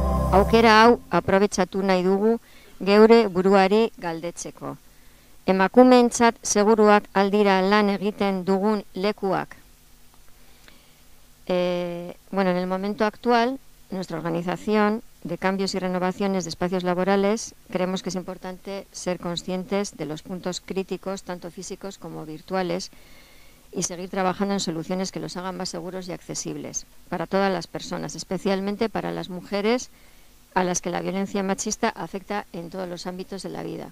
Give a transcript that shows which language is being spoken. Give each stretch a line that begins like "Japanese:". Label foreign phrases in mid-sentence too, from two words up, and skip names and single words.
Basque: Aukera hau aprobetxatu nahi dugu geure buruari galdetzeko. Emakumeentzat seguruak aldira lan egiten dugun lekuak.
Spanish: Bueno, en el momento actual, nuestra organización de cambios y renovaciones de espacios laborales, creemos que es importante ser conscientes de los puntos críticos, tanto físicos como virtuales, y seguir trabajando en soluciones que los hagan más seguros y accesibles para todas las personas, especialmente para las mujeres a las que la violencia machista afecta en todos los ámbitos de la vida.